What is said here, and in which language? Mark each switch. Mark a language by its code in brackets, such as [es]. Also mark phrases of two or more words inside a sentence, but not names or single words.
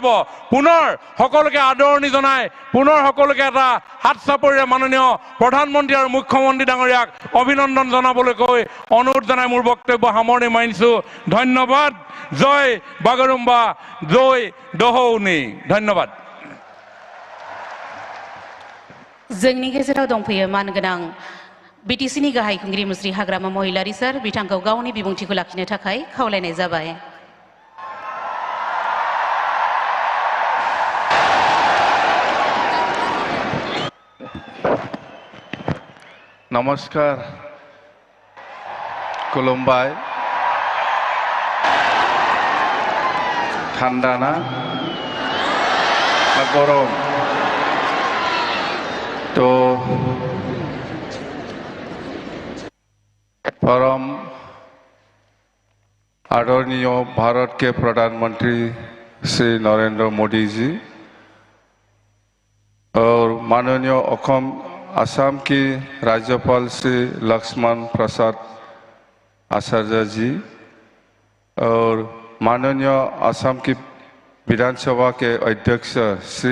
[as] পুনৰ সকলোকে আদৰণি জনাই পুনৰ সকলোকে এটা হাত চাপৰিৰে মাননীয় প্ৰধানমন্ত্ৰী আৰু মুখ্যমন্ত্ৰী ডাঙৰীয়াক অভিনন্দন জনাবলৈ কৈ অনুৰোধ জনাই মোৰ বক্তব্য সামৰণি মাৰিছোঁ। ধন্যবাদ। জয় বাগৰুম্বা, জয় দহৌনি। ধন্যবাদ। [brx] जोंनि गेजेराव दंफैयो मानगोनां बिटिसिनि गाहाय खुंगिरि मुस्रि हाग्रामा महिलारी सार, बिथांखौ गावनि बिबुंथिखौ लाखिनो थाखाय खावलायनाय जाबाय। [as] নমস্কাৰ, খুলুমবাই। [bn] ঠান্ডা না গরম? [hi] तो परम आदरणीय भारत के प्रधानमंत्री श्री नरेंद्र मोदी जी और माननीय असम की राज्यपाल श्री लक्ष्मण प्रसाद आचार्य जी और माननीय असम की विधानसभा के अध्यक्ष श्री